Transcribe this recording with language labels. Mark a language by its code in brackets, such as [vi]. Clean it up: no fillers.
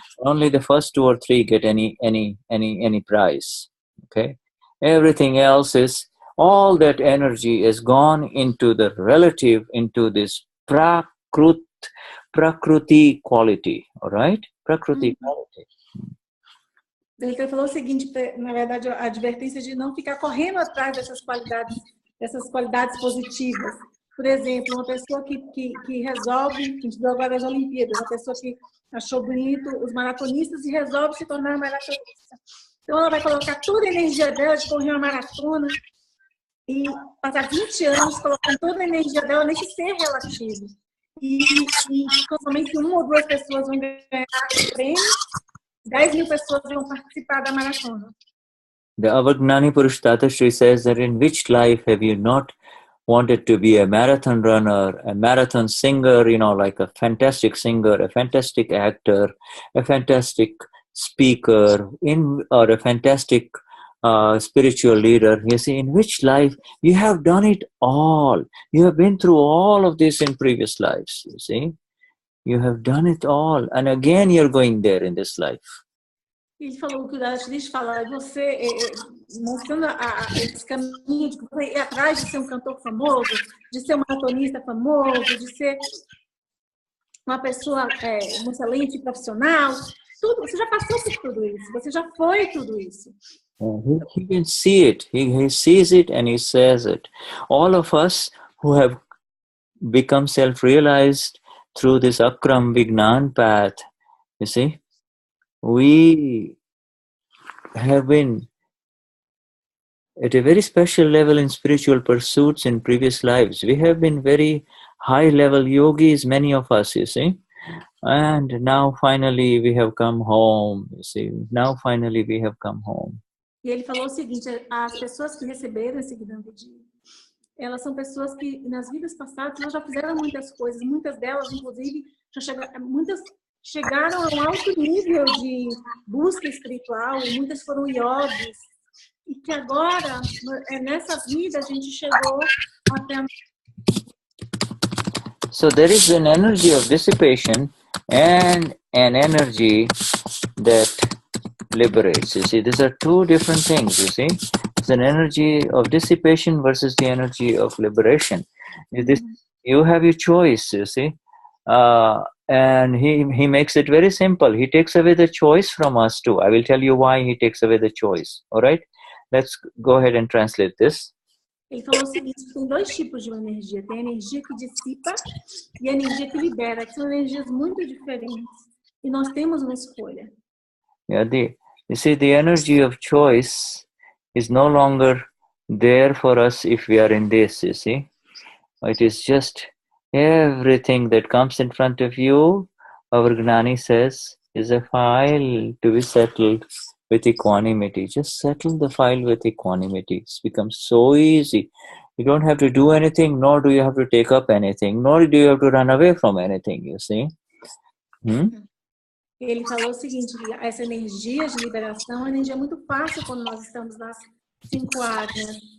[en] Only the first 2 or 3 get any prize, okay? Everything else is, all that energy is gone into the relative, into this Prakruti quality, all right? Prakruti quality. [pt] Ele falou o seguinte, na verdade, a advertência de não ficar correndo atrás dessas qualidades positivas. Por exemplo, uma pessoa que resolve, a gente viu agora as Olimpíadas, uma pessoa que achou bonito os maratonistas e resolve se tornar maratonista. Então, ela vai colocar toda a energia dela de correr uma maratona e passar 20 anos colocando toda a energia dela nesse ser relativo. E somente 1 ou 2 pessoas vão ganhar o prêmio, 10.000 pessoas vão participar da maratona. [en] Our Gnani Purush Dadashri says that in which life have you not wanted to be a marathon runner, a marathon singer, you know, like a fantastic singer, a fantastic actor, a fantastic speaker, or a fantastic spiritual leader. You see, in which life you have done it all. You have been through all of this in previous lives, you see. You have done it all. And again, you're going there in this life. [pt] Ele falou que o Dadashri fala, você mostrando esse caminho de você ir atrás de ser um cantor famoso, de ser um maratonista famoso, de ser uma pessoa, um excelente profissional, tudo, você já passou por tudo isso, você já foi tudo isso. [en] He can see it. He sees it and he says it. All of us who have become self-realized through this Akram Vignan path, you see, we have been at a very special level in spiritual pursuits in previous lives. We have been very high-level yogis, many of us, you see. And now finally we have come home, you see. Now finally we have come home. [pt] E ele falou o seguinte, as pessoas que receberam esse Gnani, elas são pessoas que nas vidas passadas elas já fizeram muitas coisas, muitas delas inclusive muitas chegaram a um alto nível de busca espiritual, muitas foram yogis, e que agora nessa vida a gente chegou até. [en] So there is an energy of dissipation and an energy that liberates. You see, these are 2 different things, you see. It's an energy of dissipation versus the energy of liberation. You have your choice, you see. And he makes it very simple. He takes away the choice from us too. I will tell you why he takes away the choice. All right? Let's go ahead and translate this. [pt] Ele falou o seguinte, tem 2 tipos de energia. Tem a energia que dissipa e a energia que libera, que são energias muito diferentes. E nós temos uma escolha. [en] Yeah, you see, the energy of choice is no longer there for us if we are in this, you see. It is just everything that comes in front of you, our Gnani says, is a file to be settled with equanimity. Just settle the file with equanimity. It becomes so easy. You don't have to do anything, nor do you have to take up anything, nor do you have to run away from anything, you see. [pt] Ele falou o seguinte, essa energia de liberação é uma energia muito fácil quando nós estamos 5 áreas.